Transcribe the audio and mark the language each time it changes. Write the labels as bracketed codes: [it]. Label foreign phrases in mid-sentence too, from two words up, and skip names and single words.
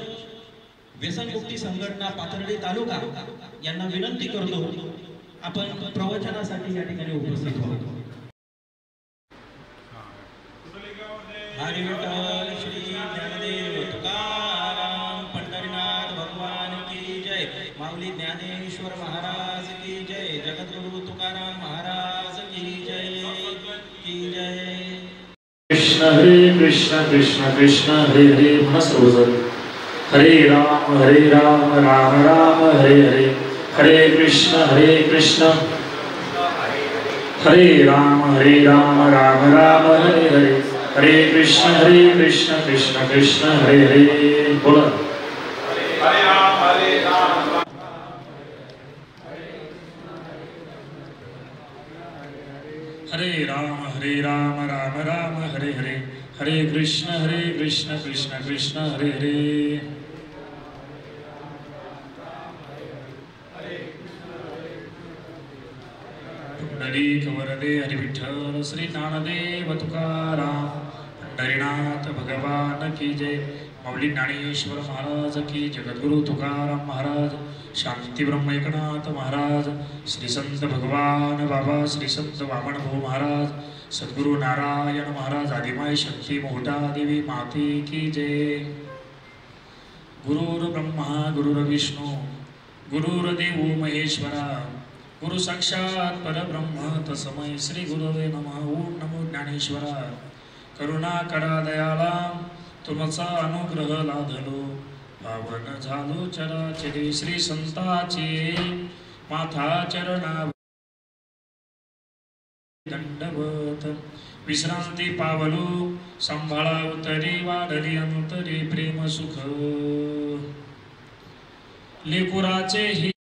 [mr] व्यसनमुक्ती संघटना पाथर्डी तालुका यांना विनंती करतो आपण प्रवचनासाठी या ठिकाणी उपस्थित व्हावं. हरी विठ्ठल श्री ज्ञानदेव तुकाराम जय, माऊली ज्ञानेश्वर महाराज की जय, जगद्गुरु तुकाराम महाराज की जय की जय। [sa] कृष्ण हरे कृष्ण कृष्ण कृष्ण हरे हरे। [mr] पुन्हा सर्वजण [sa] हरे राम राम राम हरे हरे, हरे कृष्ण हरे राम राम राम हरे हरे, हरे कृष्ण कृष्ण कृष्ण हरे हरे। [mr] बोला [sa] हरे राम हरे राम राम राम हरे हरे, हरे कृष्ण कृष्ण कृष्ण हरे हरे। [mr] पुंडलीक वरदे हरि विठ्ठल श्री ज्ञानदेव तुकाराम, पंढरीनाथ भगवान की जय, माऊली ज्ञानेश्वर महाराज की, जगद्गुरु तुकाराम महाराज, शांती ब्रह्म एकनाथ महाराज, श्री संत भगवान बाबा श्री संत वामन भाऊ महाराज, सद्गुरु नारायण महाराज, आदिमाय शक्ती मोहटा देवी माते की जय। [sa] गुरुर ब्रह्मा गुरुर्विष्णू गुरुर्देवो महेश्वरा, गुरु साक्षात परब्रह्म तस्मै श्री गुरवे नमः। [mr] ओम नमो ज्ञानेश्वरा, करुणा करा दयाला, तुमचा अनुग्रह लाधलो, पावन झालो चराचरे, श्री संताचे माथा चरणा दंडवत, विश्रांती पावलो, सांभाळा उतरी वाढली अंतरी प्रेम सुख, लेकुराचे ही